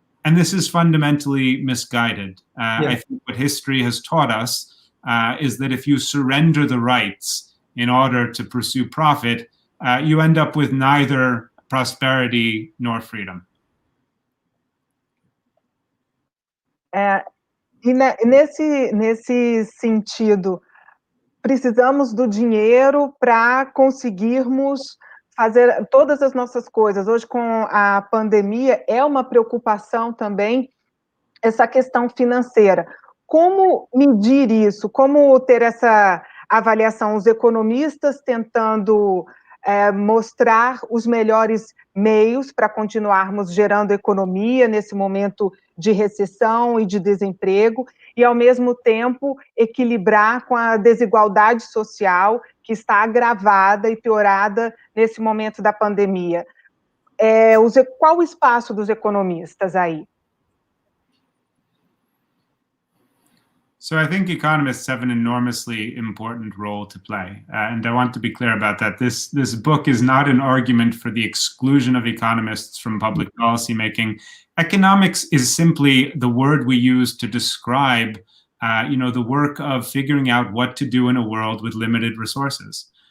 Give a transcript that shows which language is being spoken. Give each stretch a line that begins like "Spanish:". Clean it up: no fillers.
English: And this is fundamentally misguided. I think what history has taught us is that if you surrender the rights in order to pursue profit, you end up with neither prosperity nor freedom.
Portuguese: E nesse sentido, precisamos do dinheiro para conseguirmos fazer todas as nossas coisas. Hoje, com a pandemia, é uma preocupação também essa questão financeira. Como medir isso? Como ter essa avaliação? Os economistas tentando mostrar os melhores meios para continuarmos gerando economia nesse momento de recessão e de desemprego, e, ao mesmo tempo, equilibrar com a desigualdade social que está agravada e piorada nesse momento da pandemia. Qual o espaço dos economistas aí?
English: So I think economists have an enormously important role to play. And I want to be clear about that. This book is not an argument for the exclusion of economists from public policy making. Economics is simply the word we use to describe the work of figuring out what to do in a world with limited resources.